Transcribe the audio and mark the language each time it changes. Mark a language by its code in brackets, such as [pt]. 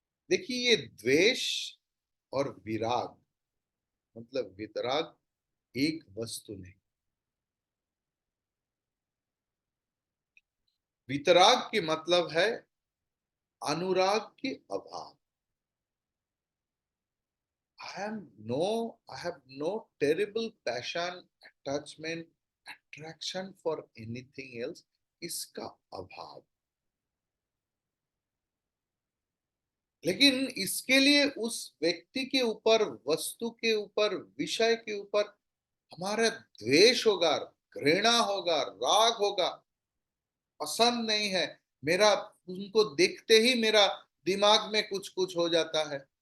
[hi] देखिए, ये द्वेष और विराग, मतलब वितराग, एक वस्तु नहीं। वितराग की मतलब है अनुराग के अभाव। [en] I have no terrible passion, attachment, attraction for anything else. [hi] इसका अभाव। लेकिन इसके लिए उस व्यक्ति के ऊपर, वस्तु के ऊपर, विषय के ऊपर हमारा द्वेष होगा, घृणा होगा, राग होगा, पसंद नहीं है। मेरा उनको देखते ही मेरा दिमाग में कुछ कुछ हो जाता है।